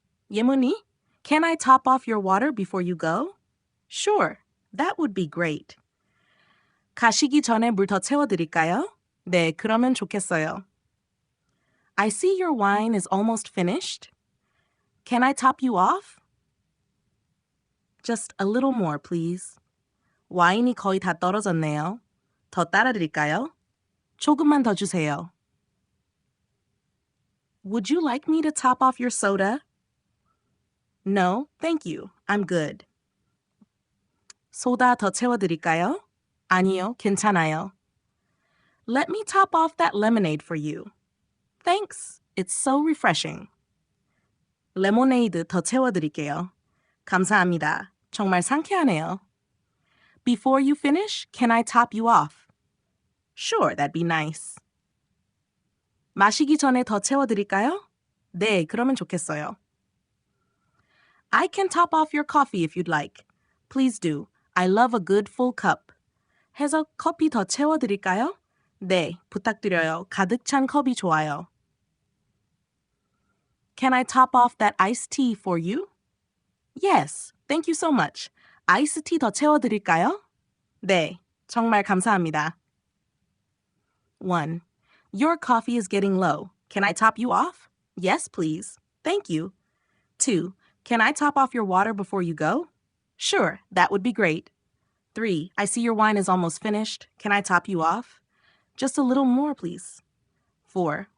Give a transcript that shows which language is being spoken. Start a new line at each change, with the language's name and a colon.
English: 예문이 Can I top off your water before you go? Sure. That would be great.
Korean: 가시기 전에 물 더 채워드릴까요? 네, 그러면 좋겠어요.
English: I see your wine is almost finished. Can I top you off? Just a little more, please.
Korean: 와인이 거의 다 떨어졌네요. 더 따라 드릴까요? 조금만 더 주세요.
English: Would you like me to top off your soda? No, thank you. I'm good.
Korean: 소다 더 채워드릴까요? 아니요, 괜찮아요.
English: Let me top off that lemonade for you. Thanks. It's so refreshing.
Korean: 레모네이드 더 채워드릴게요. 감사합니다. 정말 상쾌하네요.
English: Before you finish, can I top you off? Sure, that'd be nice.
Korean: 마시기 전에 더 채워드릴까요? 네, 그러면 좋겠어요.
English: I can top off your coffee if you'd like. Please do. I love a good full cup.
Korean: 해서 커피 더 채워드릴까요? 네, 부탁드려요. 가득 찬 컵이 좋아요.
English: Can I top off that iced tea for you? Yes, thank you so much.
Korean: 아이스티 더 채워드릴까요? 네, 정말 감사합니다. 1.
English: Your coffee is getting low. Can I top you off? Yes, please. Thank you. 2. Can I top off your water before you go? Sure, that would be great. 3. I see your wine is almost finished. Can I top you off? Just a little more, please. 4.